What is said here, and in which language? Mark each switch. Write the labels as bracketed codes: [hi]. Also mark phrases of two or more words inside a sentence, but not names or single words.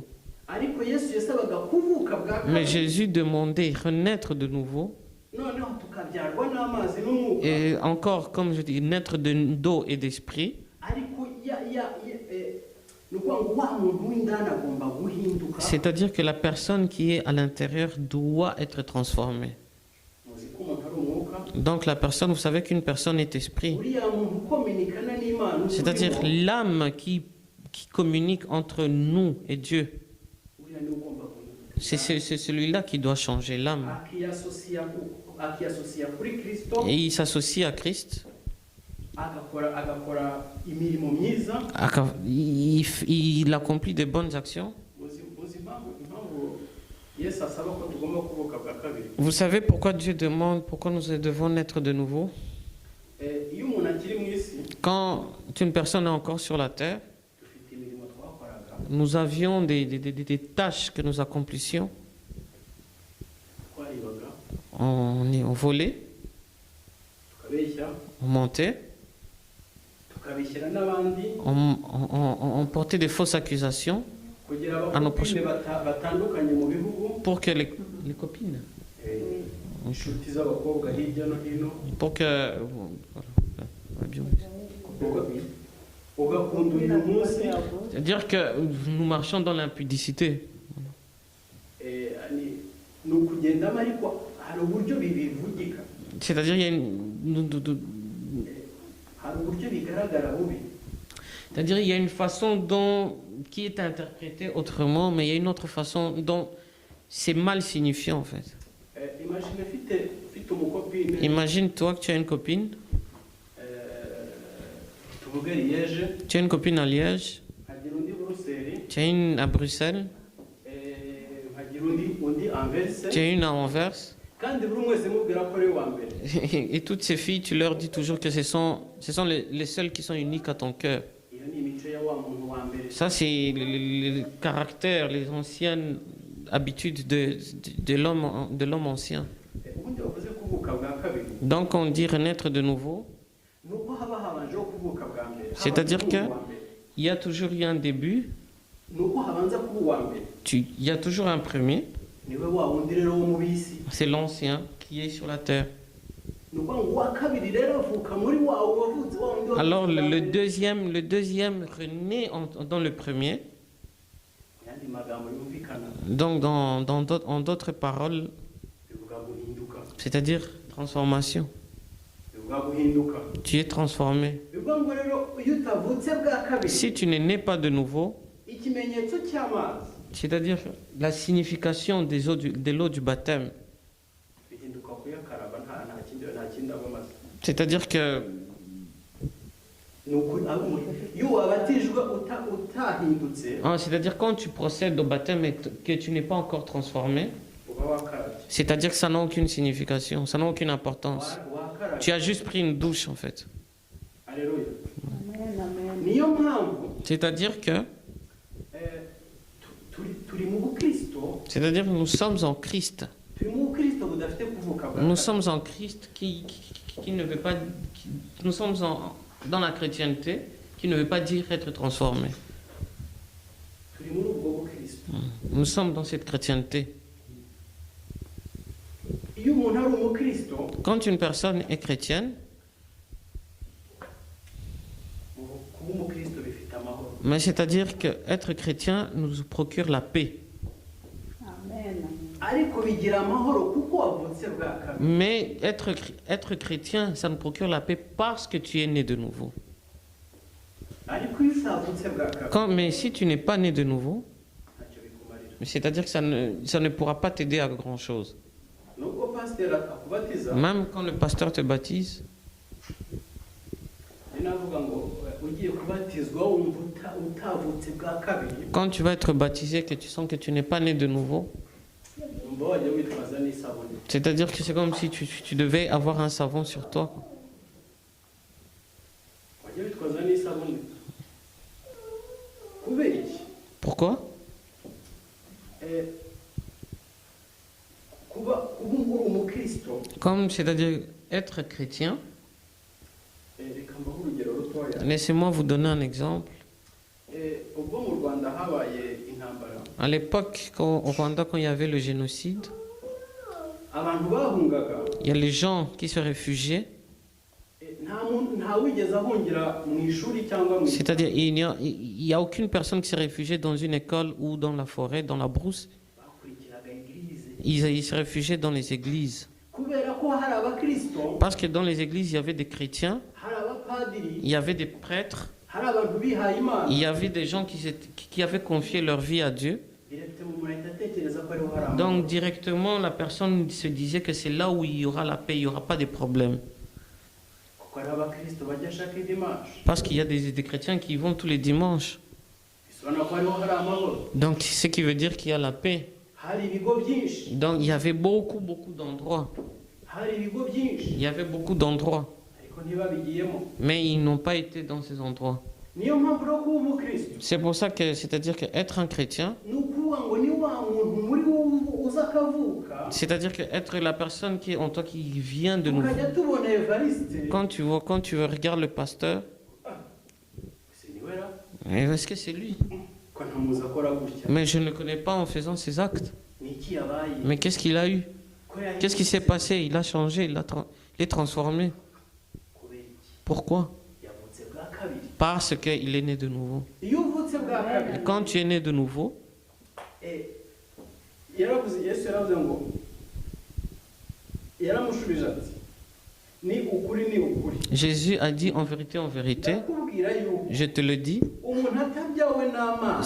[rw] Ariko Yesu yasabaga kuvuka bwa kabiri. [fr] Mais Jésus demandait renaître de nouveau. [rw] Noneho tukabyarwa n'amazi n'umwuka. [fr] Et encore, comme je dis, naître d'eau et d'esprit. [rw] Ariko ni ukuvuga ngo wa muntu w'indani agomba guhinduka. [fr] C'est-à-dire que la personne qui est à l'intérieur doit être transformée. [rw] Muzi ko umuntu ari umwuka. [fr] Donc la personne, vous savez qu'une personne est esprit. [rw] Uriya muntu ukominikana n'Imana. [fr] C'est-à-dire l'âme qui communique entre nous et Dieu. [rw] Uriya niwe ugomba guhinduka. [fr] C'est celui-là qui doit changer l'âme. [rw] Akiyasosiya kuri Kristo. [fr] Et il s'associe à Christ. [rw] agakora imirimo myiza. [fr] Il accomplit de bonnes actions. [rw] Yesu asaba ko tugomba kuvuka bwa kabiri. [fr] Vous savez pourquoi Dieu demande, pourquoi nous devons naître de nouveau? [rw] Iyo umuntu akiri mu isi, [fr] Quand une personne est encore sur la terre, [rw] dufite imirimo twakoraga. [fr] nous avions des tâches que nous accomplissions. [rw] Twaribaga, [fr] On volait, [rw] tukabeshya, [fr] on montait, [rw] tukabeshyera n'abandi [fr] on portait des fausses accusations [rw] kugira [fr] à nos [rw] abakopine batandukanye mu bihugu, [fr] pour que les copines, [rw] inshuti z'abakobwa hirya no hino, [fr] pour que... [rw] ugakunda uyu munsi. [fr] C'est-à-dire que nous marchons dans l'impudicité. [rw] Ni ukugendamo ariko hari uburyo bivugika. [fr] C'est-à-dire il y a [rw] hari uburyo bigaragara bubi. [fr] C'est-à-dire il y a une façon qui est interprétée autrement, mais il y a une autre façon dont c'est mal signifié en fait. [rw] Imagine ufite umukopine. [fr] Imagine toi que tu as une copine. [rw] Tuvuge Liège. [fr] Tu as une copine à Liège. [rw] Hagira undi Buruseli. [fr] Tu as une à Bruxelles. [rw] Hagira undi Anvers. [fr] Tu as une à Anvers. [rw] Kandi buri mwese mubwira ko ari wa mbere. [fr] Et toutes ces filles, tu leur dis toujours que ce sont les seules qui sont uniques à ton cœur. [rw] Iyo ni imico ya wa muntu wa mbere. [fr] Ça, c'est le caractère, les anciennes habitudes de l'homme ancien. [rw] Ubundi bavuze kuvuka bwa kabiri. [fr] Donc, on dit renaître de nouveau. [rw] Nuko haba habanjeho kuvuka bwa mbere. [fr] C'est-à-dire qu'il y a toujours eu un début. [rw] Nuko habanza kuba uwa mbere. [fr] Il y a toujours un premier. [rw] Niwe wa wundi rero wo mu bisi. [fr] C'est l'ancien qui est sur la terre. [rw] Nuko ngo wa kabiri rero avuka muri wa wavutse wa wundi. [fr] Alors, le deuxième renaît dans le premier. [rw] Yandi magambo yumvikana. [fr] Donc, en d'autres paroles, c'est-à-dire transformation. [rw] bwa guhinduka. [fr] tu es transformé. [rw] Bivuga ngo rero iyo utavutse bwa kabiri, [fr] Si tu ne nais pas de nouveau, [rw] ikimenyetso cy'amazi [fr] c'est-à-dire la signification de l'eau du baptême, [rw] bihinduka kuyakaraba nta kindi aba amaze. [fr] c'est-à-dire que [rw] Ni ukuri iyo wabatijwe utahindutse [fr] c'est-à-dire quand tu procèdes au baptême et que tu n'es pas encore transformé, [rw] uba wakarabye. [fr] c'est-à-dire que ça n'a aucune signification, ça n'a aucune importance. [rw] Wakarabye. [fr] Tu as juste pris une douche en fait. Alléluia. Amen, amen. [rw] Niyo mpamvu [fr] C'est-à-dire que [rw] turi mu bukristo, [fr] c'est-à-dire que nous sommes en Christ. [rw] turi mu bukristo budafite kuvuka bwa [fr] Nous [rw] kabiri. [fr] sommes en Christ qui ne veut pas... nous sommes dans la chrétienté qui ne veut pas dire être transformé. [rw] Turi muri ubwo bukristo. [fr] Nous sommes dans cette chrétienté. [rw] Iyo umuntu ari umukristo, [fr] Quand une personne est chrétienne, [rw] kuba umukristo bifite amahoro. [fr] mais c'est-à-dire qu'être chrétien nous procure la paix. Amen. [rw] Ariko bigira amahoro kuko wavutse bwa kabiri. [fr] Mais être chrétien, ça nous procure la paix parce que tu es né de nouveau. [rw] Ariko iyo utavutse bwa kabiri, [fr] Mais si tu n'es pas né de nouveau, [rw] ntacyo bikumarira. [fr] c'est-à-dire que ça ne pourra pas t'aider à grand-chose. [rw] Nubwo pasiteri akubatiza, [fr] Même quand le pasteur te baptise, [rw] ni navuga ngo ugiye kubatizwa wumva utavutse bwa kabiri, [fr] quand tu vas être baptisé, que tu sens que tu n'es pas né de nouveau, [rw] wumva wajya witwaza n'isabune. [fr] c'est-à-dire que c'est comme si tu devais avoir un savon sur toi. [rw] Wajya witwaza n'isabune. Kubera iki? [fr] Pourquoi? [rw] Kuba uri umukristo, [fr] Comme, c'est-à-dire être chrétien. [rw] reka mbahe urugero rutoya. [fr] Laissez-moi vous donner un exemple. [rw] Ubwo mu Rwanda habaye intambara, [fr] À l'époque, au Rwanda, quand il y avait le génocide, [rw] abantu bahungaga, [fr] il y a les gens qui se réfugiaient. [rw] nta wigeze ahungira mu ishuri cyangwa mu [fr] C'est-à-dire, il n'y a aucune personne qui s'est réfugiée dans une école ou dans la forêt, dans la brousse. [rw] bakurikiraga eglise. [fr] Ils se réfugiaient dans les églises. [rw] Kubera ko hari abakristo, [fr] Parce que dans les églises, il y avait des chrétiens, [rw] hari abapadiri, [fr] il y avait des prêtres, [rw] hari abantu bihaye Imana. [fr] il y avait des gens qui avaient confié leur vie à Dieu. [rw] Directement umuntu ahita atekereza ko ariho hari amahoro. [fr] Donc, directement, la personne se disait que c'est là où il y aura la paix, il n'y aura pas de problème. [rw] Kuko hari abakristo bajya [fr] chaque dimanche. Parce qu'il y a des chrétiens qui y vont tous les dimanches. [rw] Bisobanura ko hariho hari amahoro. [fr] Donc, ce qui veut dire qu'il y a la paix. [rw] Hari ibigo byinshi, [fr] Donc, il y avait beaucoup d'endroits. [rw] hari ibigo byinshi, [fr] Il y avait beaucoup d'endroits. [rw] ariko ntibabigiyemo. [fr] Mais ils n'ont pas été dans ces endroits. [rw] Niyo mpamvu rero kuba umukristo, [fr] C'est pour ça que, c'est-à-dire qu'être un chrétien, [rw] ni ukuvuga ngo ni wa muntu muri wowe uza akavuka, [fr] c'est-à-dire qu'être la personne qui est en toi qui vient de nouveau. [rw] ukajya tubona Evariste, [fr] Quand tu regardes le pasteur, [rw] se niwe ra, [fr] est-ce que c'est lui? [rw] ko ntamuzi akora gutya, [fr] Mais je ne le connais pas en faisant ses actes. [rw] ni iki yabaye, [fr] Mais qu'est-ce qu'il a eu? [rw] ko yahindutse, [fr] Qu'est-ce qui s'est passé? Il a changé, il est transformé. [rw] kubera iki? [fr] Pourquoi? [rw] Yavutse bwa kabiri. [fr] Parce qu'il est né de nouveau. [rw] Iyo uvutse bwa kabiri, [fr] Quand tu es né de nouveau, [rw] yaravuze, Yesu yaravuze ngo, yaramushubije ati, ni ukuri ni ukuri, [fr] Jésus a dit en vérité, [rw] ndakubwira yuko [fr] je te le dis, [rw] umuntu atabyawe n'amazi,